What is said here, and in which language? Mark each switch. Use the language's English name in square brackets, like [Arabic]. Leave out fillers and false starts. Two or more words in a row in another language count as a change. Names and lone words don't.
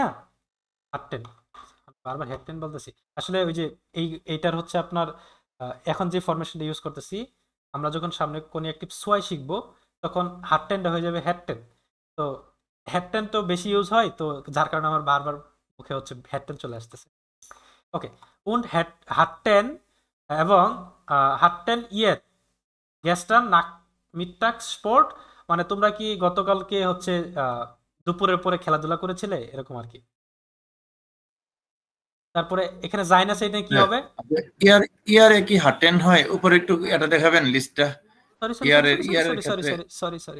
[Bangla] হাটটেন, বারবার হ্যাটটেন বলতেছি, আসলে ওই যে এইটার হচ্ছে আপনার এখন যে ফরমেশনটা ইউজ করতেছি, আমরা যখন সামনে কোন একটি সোয়াই শিখবো তখন হাটটেনটা হয়ে যাবে হ্যাটটেন। তো হ্যাটটেন তো বেশি ইউজ হয়, তো যার কারণে আমার বারবার মুখে হচ্ছে হ্যাটটেন চলে আসতেছে। ওকে, [German] und hatten এবং hatten ihr gestern Nachmittags Sport, [Bangla] মানে তোমরা কি গতকালকে হচ্ছে দুপুরের পরে খেলাধুলা করেছিলে, এরকম আর কি। তারপরে এখানে জাইন আছে, এটা কি হবে? ইয়ার ইয়ারে কি হাটেন হয়? উপরে একটু এটা দেখাবেন লিস্টটা। [English] sorry sorry [Bangla] ইয়ারের সরি ইয়ারের [English] sorry sorry [Bangla] ক্ষেত্রে [English] sorry sorry